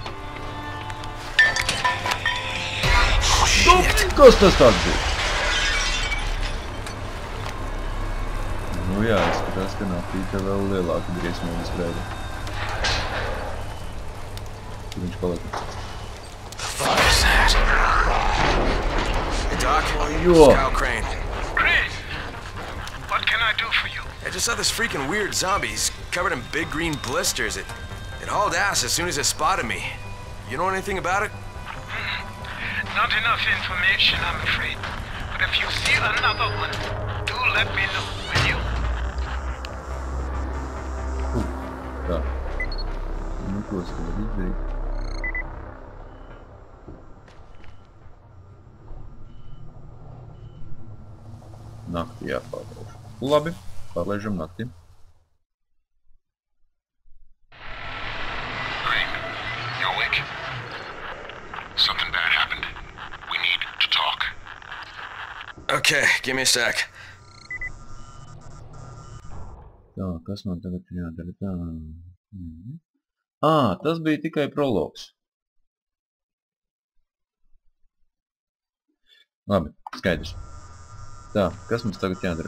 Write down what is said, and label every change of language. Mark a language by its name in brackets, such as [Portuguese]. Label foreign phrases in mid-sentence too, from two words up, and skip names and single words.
[Latvian] Kas tas tāds bija? Nu jā, izskatās, ka naktī vēl lielāka briesmīga skrēja. Kur viņš palika? [English] Fuck is that? Hey Doc, Jo. Scout Crane. Chris, what can I do for you? I just saw this freaking weird zombie. He's covered in big green blisters. It hauled ass as soon as it spotted me. You know anything about it? Not enough information, I'm afraid. But if you see another one, do let me know, will you? [Latvian] Tā. Nu, ko es varu izdarīt? Naktī jāpārlaiž. Labi, pārlaižam naktī. [English] Crane, you awake? Something bad happened. We need to talk. Okay, give me a sec. [Latvian] Tā, kas man tagad jādara? Tā. Tas bija tikai prologs. Labi, skaidrs. Tā, kas mums tagad jādara?